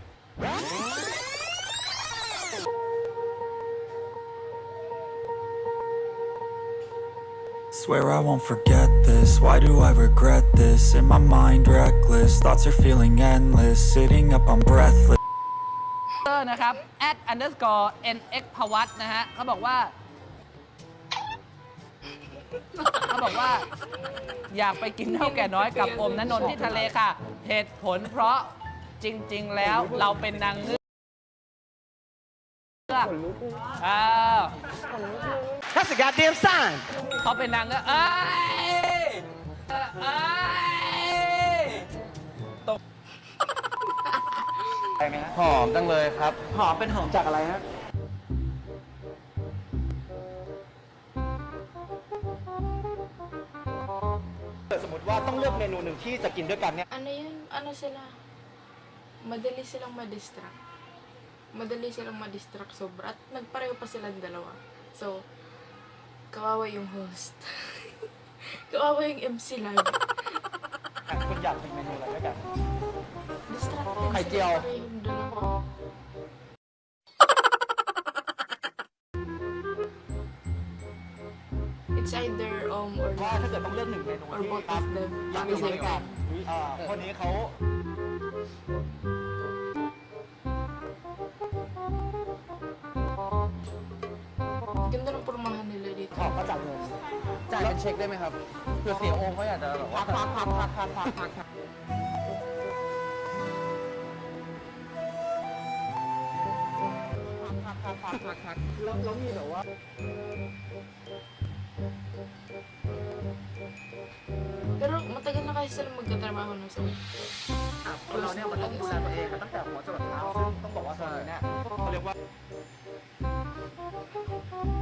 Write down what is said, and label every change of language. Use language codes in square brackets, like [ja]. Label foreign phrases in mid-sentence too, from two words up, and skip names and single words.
[en] Swear I won't forget this. Why do I regret this? In my mind reckless, thoughts are feeling endless. Sitting up, I'm breathless. [th] นะครับ @_nx ภวัตนะฮะเขาบอกว่า อยากไปกินเท่าแก่น้อยกับอมณนนท์ที่ทะเลค่ะ เหตุผลเพราะจริงๆแล้วเราเป็นนางเงือก [en] That's a goddamn sign. [th] เขาเป็นนางเงือกตกไปไหมฮะหอมจังเลยครับ หอมเป็นหอมจากอะไรฮะ สมมติว่าต้องเลือกเมนูหนึ่งที่จะกินด้วยกันเนี่ย [tl] Ano yun? Ano sila? Madali silang ma-distract. Madali silang ma-distract sobra. At nagpareho pa silang dalawa. So, kawawa yung host. Kawawa yung MC lagi. [th] คุณอยากกินเมนูอะไรด้วยกัน [tl] Distracted Ay, sila tiyaw. parehong dalawa. [en] It's either or [th] ว่าถ้าเกิดต้องเลือกหนึ่งเมนู [en] or [th] ที่ [en] both [th] ครับ [en] of them [th] อยาก [en] at [th] กิ [en] the [th] นด้ว [en] same [th] ยกัน [en] time. [th] คนนี้เขา [tl] Ganda ng pormahan nila dito. [th] ขอก็จัดเลย จ่ายเป็นเช็คได้ไหมครับเผื่อเสียโอมเขาอยากจะแบบว่า พักแล้วมีแบบว่า [tl] Pero matagal na kasi sila magkatrabaho ng sa [th] คนเราเนี่ยมันต้องดูแลตัวเองตั้งแต่หัวจรดเท้าซึ่งต้องบอกว่าตอนนี้เนี่ยเขาเรียกว่า